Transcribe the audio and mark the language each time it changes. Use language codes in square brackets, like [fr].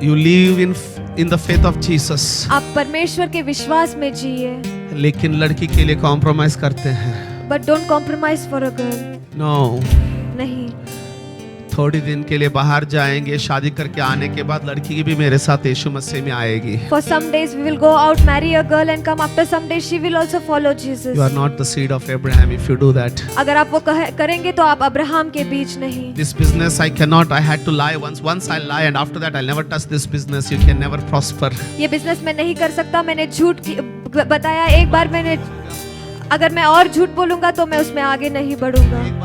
[en] You live in the faith of Jesus. [hi] आप परमेश्वर के विश्वास में जिए, लेकिन लड़की के लिए कॉम्प्रोमाइज करते हैं. [en] But don't compromise for a girl. No. [hi] नहीं, थोड़ी दिन के लिए बाहर जाएंगे, शादी करके आने के बाद लड़की भी मेरे साथ यीशु मसीह में आएगी. [en] for some days we will go out, marry a girl and come after some days she will also follow Jesus. You are not the seed of Abraham if you do that. [hi] अगर आप वो करेंगे तो आप Abraham के बीच नहीं। [en] This business I cannot. I had to lie once. Once I lie and after that I'll never touch this business. You can never prosper. [hi] ये business मैं नहीं कर सकता, मैंने बताया एक बार मैंने, अगर मैं और झूठ बोलूंगा तो मैं उसमें आगे नहीं बढ़ूंगा।